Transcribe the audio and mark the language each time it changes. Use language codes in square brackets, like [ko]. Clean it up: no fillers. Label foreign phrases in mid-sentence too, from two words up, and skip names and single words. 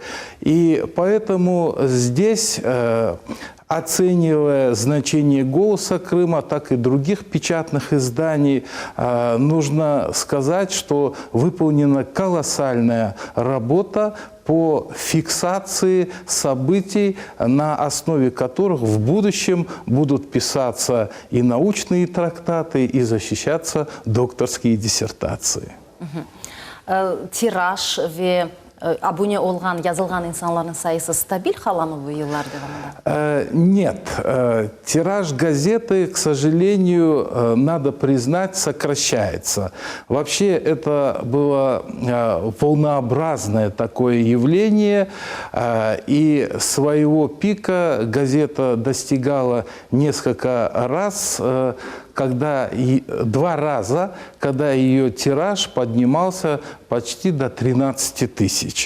[ru] И поэтому здесь, оценивая значение «Голоса Крыма», так и других печатных изданий, нужно сказать, что выполнена колоссальная работа по фиксации событий, на основе которых в будущем будут писаться и научные трактаты, и защищаться докторские диссертации. [crh] Тираж ve abone olgan, yazılgan insanların sayısı stabil hala mı bu yıllar devamında? [ru] Нет. Тираж газеты, к сожалению, надо признать, сокращается. Вообще это было волнообразное такое явление, и своего пика газета достигала несколько раз, два раза, когда ее тираж поднимался почти до 13 тысяч.